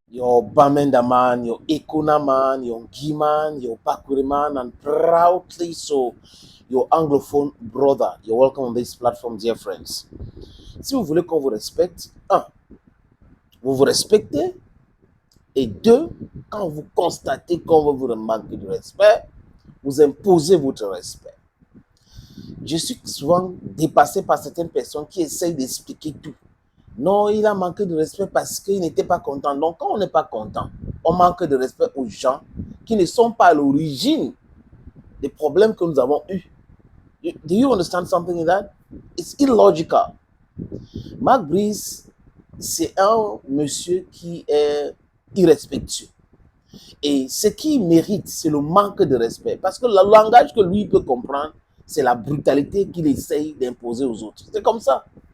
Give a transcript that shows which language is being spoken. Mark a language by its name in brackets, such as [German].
[English] Your Bamenda man, your Ekuna man, your Ngi man, your Bakuri man, and proudly so, your Anglophone brother. You're welcome on this platform, dear friends. [French] Si vous voulez qu'on vous respecte, un, vous vous respectez, et deux, quand vous constatez qu'on veut vous manquer de respect, vous imposez votre respect. Je suis souvent dépassé par certaines personnes qui essayent d'expliquer tout. Non, il a manqué de respect parce qu'il n'était pas content. Donc, quand on n'est pas content, on manque de respect aux gens qui ne sont pas à l'origine des problèmes que nous avons eus. [English] Do you understand something in that? It's illogical. [French] Mark Brice, c'est un monsieur qui est irrespectueux. Et ce qu'il mérite, c'est le manque de respect. Parce que le langage que lui peut comprendre, c'est la brutalité qu'il essaye d'imposer aux autres. C'est comme ça.